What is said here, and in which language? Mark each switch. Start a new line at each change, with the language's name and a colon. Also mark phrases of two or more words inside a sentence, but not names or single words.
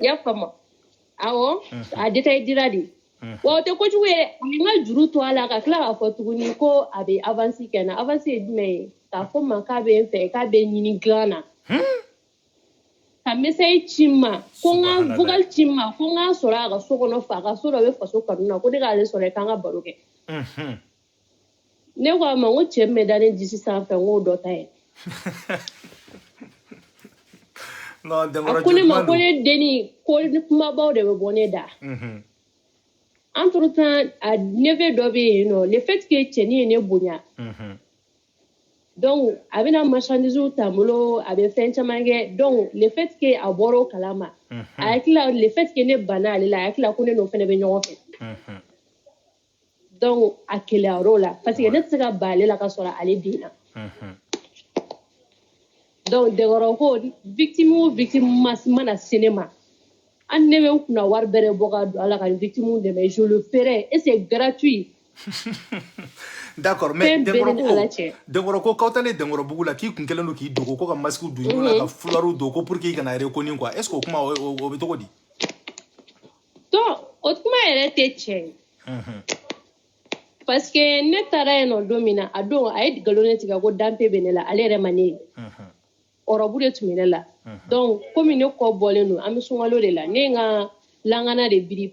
Bambara: i y'a faamu awɔ a détail dira de wa o tɛ kojugu ye a ye n ka juru to a la ka tila k'a fɔ tuguni ko a bɛ avance kɛ n na avance ye jumɛn ye k'a fɔ n ma k'a bɛ n fɛ k'a bɛ n ɲini dilan na ka message ci n ma ko n ka vocal ci n ma ko n k'a sɔrɔ a ka so kɔnɔ fa ka so dɔ bɛ faso kanu na ko ne k'ale sɔrɔ k'an ka baro kɛ ne ko a ma n ko cɛ min bɛ da ne disi sanfɛ n k'o dɔ ta ye a ko ne ma ko ne denni ko kumabaw de bɛ bɔ ne da
French: entre temps
Bambara: a neveu dɔ bɛ yen nɔ
French: le fait que
Bambara: cɛnin ye ne bonya donc a bɛna marchandise ta n bolo a bɛ fɛn caman kɛ donc
French: le fait que
Bambara: a bɔra o kalama a hakilila
French: le fait que
Bambara: ne banna ale la a hakilila ko ne n'o fana bɛ ɲɔgɔn fɛ donc a keleyara o la
French: parce que
Bambara: ne tɛ se ka ban ale la ka sɔrɔ ale den na donc dɛgɔrɔ ko victime o victime mana se ne ma an ne bɛ kunna wari bɛrɛ bɔ ka don a la ka victime dɛmɛ
French: je le ferai et c'est gratuit d'accord mais
Bambara: dɛgɔrɔ ko k'aw talen dɛgɔrɔ bugu la k'i kun kɛlen don k'i dogo ko ka masque don ɲɔgɔn na ka fularu don ko
French: pour que
Bambara: i kana reconnu quoi
French: est ce que
Bambara: o kuma o bɛ cogo di donc o kuma yɛrɛ tɛ tiɲɛ ye
French: parce que
Bambara: ne taara yen nɔ don min na a don a ye nkalon ne tigɛ ko danpe bɛ ne la ale yɛrɛ ma ne ye ɔrɔbu de tun bɛ ne la donc komi ne kɔ bɔlen don an bɛ sunkalo de la ne ye n ka langana de biri